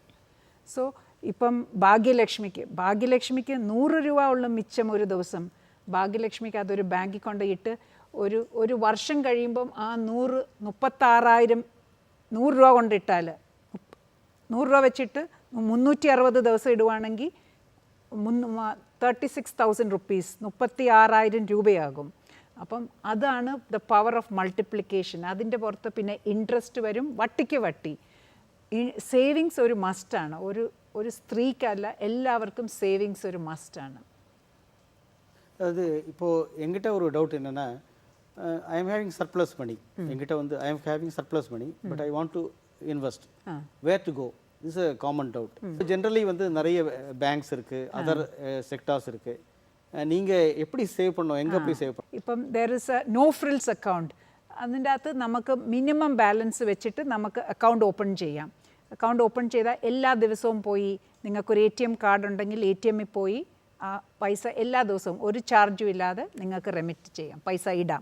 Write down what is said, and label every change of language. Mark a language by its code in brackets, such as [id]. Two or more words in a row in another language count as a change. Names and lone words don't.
[ml] സോ ഇപ്പം ഭാഗ്യലക്ഷ്മിക്ക് 100 രൂപ ഉള്ള മിച്ചം ഒരു ദിവസം, ഭാഗ്യലക്ഷ്മിക്ക് അതൊരു ബാങ്കിൽ കൊണ്ടിട്ട് ഒരു വർഷം കഴിയുമ്പം ആ 36,000 100 രൂപ കൊണ്ടിട്ടാൽ 100 രൂപ വെച്ചിട്ട് 360 ദിവസം ഇടുവാണെങ്കിൽ 36,000 റുപ്പീസ് 36,000 രൂപയാകും. അപ്പം അതാണ് [en] the power of multiplication. [ml] അതിൻ്റെ പുറത്ത് പിന്നെ ഇൻട്രസ്റ്റ് വരും, വട്ടിക്ക് വട്ടി. സേവിങ്സ് ഒരു മസ്റ്റാണ്. ഒരു സ്ത്രീക്കല്ല, എല്ലാവർക്കും സേവിങ്സ് ഒരു മസ്റ്റാണ്. [ta] அது இப்போது எங்கிட்ட ஒரு டவுட் என்னென்னா, [en] I am having surplus money, [ta] எங்கிட்ட வந்து [en] I am having surplus money, but I want to invest, where to go? this a common doubt. [ta] ஜென்ரலி வந்து நிறைய பேங்க்ஸ் இருக்குது, [en] other sectors [ta] இருக்குது. நீங்கள் எப்படி சேவ் பண்ணோம், எங்கே போய் சேவ் பண்ணோம்? [en] ഇപ്പം there is a no frills account. [ml] അതിൻ്റെ അകത്ത് നമുക്ക് [en] minimum balance [ml] വെച്ചിട്ട് നമുക്ക് [en] account open [ml] ചെയ്യാം. [en] account open [ml] ചെയ്താൽ എല്ലാ ദിവസവും പോയി, നിങ്ങൾക്കൊരു ATM കാർഡ് ഉണ്ടെങ്കിൽ ATMിൽ പോയി ആ പൈസ എല്ലാ ദിവസവും ഒരു ചാർജും ഇല്ലാതെ നിങ്ങൾക്ക് റെമിറ്റ് ചെയ്യാം, പൈസ ഇടാം.